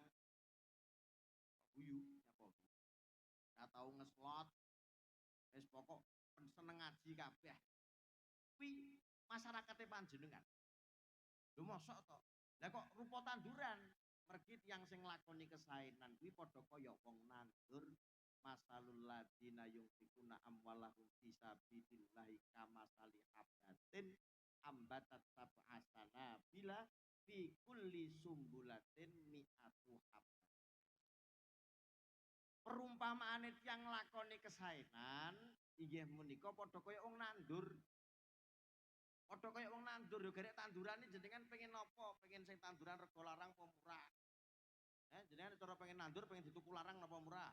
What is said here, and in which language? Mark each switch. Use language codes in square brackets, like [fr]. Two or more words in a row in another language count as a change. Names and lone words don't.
[jv] Guyu apa? Ora tau ngeslot. Wis pokok seneng ngaji kabeh. Kuwi masyarakate panjenengan. Lho mosok to? Lah kok rupa tanduran? Mergi tiyang sing nglakoni kesaenan kuwi padha kaya wong nandur [ar] مثل الذين ينفقون أموالهم في سبيل الله كمثل حبة أنبتت سبع سنابل في كل سنبلة مائة حبة. [jv] Perumpamaane tiyang nglakoni kesaenan Inggih menika padha kaya wong nandur. Padha kaya wong nandur yo garek tandurane jenengan pengen napa? Pengen sing tanduran rega larang apa murah? Jenengan cara pengen nandur pengen dituku larang napa murah?